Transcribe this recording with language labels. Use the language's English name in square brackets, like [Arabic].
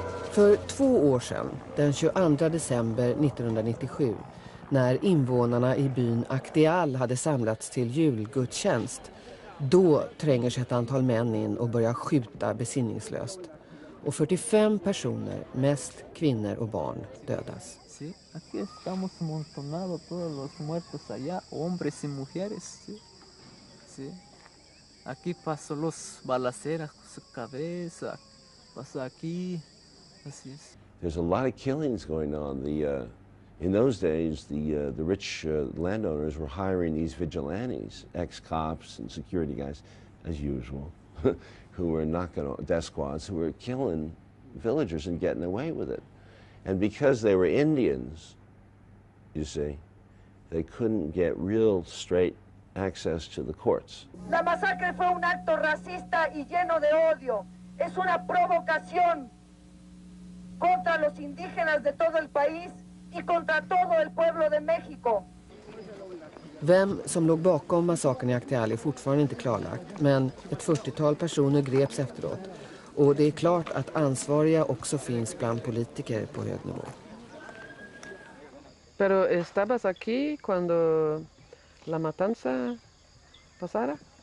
[Swedish] För 2 år sedan, den 22 december 1997, när invånarna i byn Aktial hade samlats till julgudstjänst, då tränger sig ett antal män in och börjar skjuta besinningslöst. Och 45 personer, mest kvinnor och barn, dödas. [Spanish] Sí, aquí estamos amontonados todos los muertos allá, hombres y mujeres, sí. Sí. Aquí pasó los balaceras con su cabeza, pasó aquí. [English] There's a lot of killings going on. In those days, the rich landowners were hiring these vigilantes, ex-cops and security guys, as usual, who were death squads, who were killing villagers and getting away with it. And because they were Indians, you see, they couldn't get real straight access to the courts. [Spanish] La masacre fue un acto racista y lleno de odio. Es una provocación contra los indígenas de todo el país y contra todo el pueblo de México. [Swedish] Vem som låg bakom massakern i Aktial är fortfarande inte klarlagt, men ett 40-tal personer greps efteråt Och det är klart att ansvariga också finns bland politiker på hög nivå. [Spanish] Pero estabas aquí cuando la matanza pasara?